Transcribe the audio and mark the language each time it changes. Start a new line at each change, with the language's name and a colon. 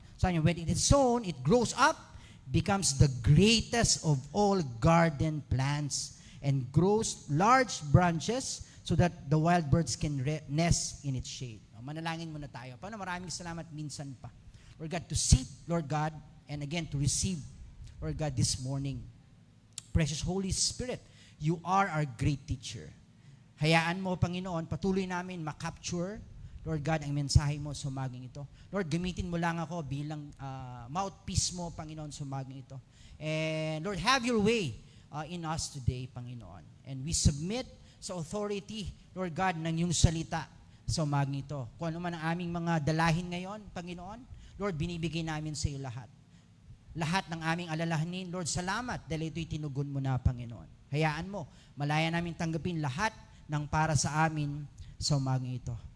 English: So when it is sown, it grows up, becomes the greatest of all garden plants, and grows large branches so that the wild birds can nest in its shade.
Filipino: Manalangin muna tayo. Paano maraming salamat minsan pa.
English: Lord God, to seek, Lord God, and again, to receive, Lord God, this morning. Precious Holy Spirit, you are our great teacher.
Filipino: Hayaan mo, Panginoon, patuloy namin makapture, Lord God, ang mensahe mo sa umagang ito. Lord, gamitin mo lang ako bilang mouthpiece mo, Panginoon, sa umagang ito.
English: And Lord, have your way in us today, Panginoon. And we submit
Filipino: sa authority, Lord God, ng iyong salita sa umagang ito. Kung ano man ang aming mga dalahin ngayon, Panginoon, Lord, binibigay namin sa iyo lahat. Lahat ng aming alalahanin, Lord, salamat dahil ito'y tinugon mo na, Panginoon. Hayaan mo, malaya namin tanggapin lahat ng para sa amin sa umagang ito.